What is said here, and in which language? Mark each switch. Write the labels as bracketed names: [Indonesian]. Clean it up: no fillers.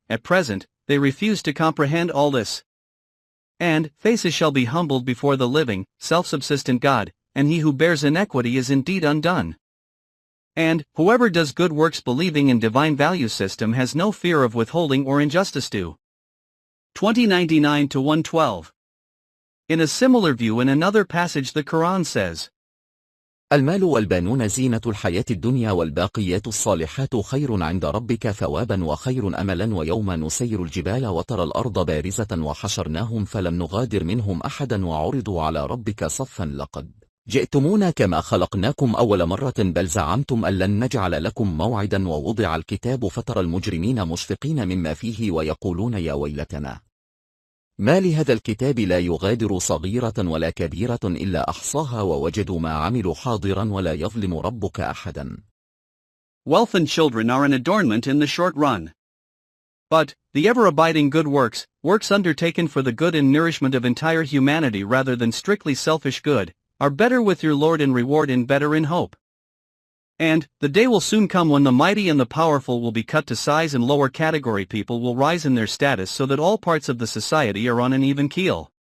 [English] At present, they refuse to comprehend all this. And, faces shall be humbled before the living, self-subsistent God, and he who bears iniquity is indeed undone. And, whoever does good works believing in divine value system has no fear of withholding or injustice due. 2099-112. In a similar view in another passage the Quran says, [Arabic] المال والبنون زينة الحياة الدنيا والباقيات الصالحات خير عند ربك ثوابا وخير أملا ويوم نسير الجبال وترى الأرض بارزة وحشرناهم فلم نغادر منهم أحدا وعرضوا على ربك صفا لقد جئتمونا كما خلقناكم أول مرة بل زعمتم أن لن نجعل لكم موعدا ووضع الكتاب فترى المجرمين مشفقين مما فيه ويقولون يا ويلتنا ما لهذا الكتاب لا يغادر صغيرة ولا كبيرة إلا أحصاها ووجدوا ما عملوا حاضرا ولا يظلم ربك أحدا. [English] Wealth and children are an adornment in the short run. But, the ever-abiding good works, works undertaken for the good and nourishment of entire humanity rather than strictly selfish good, are better with your Lord in reward and better in hope. And, the day will soon come when the mighty and the powerful will be cut to size and lower category people will rise in their status so that all parts of the society are on an even keel.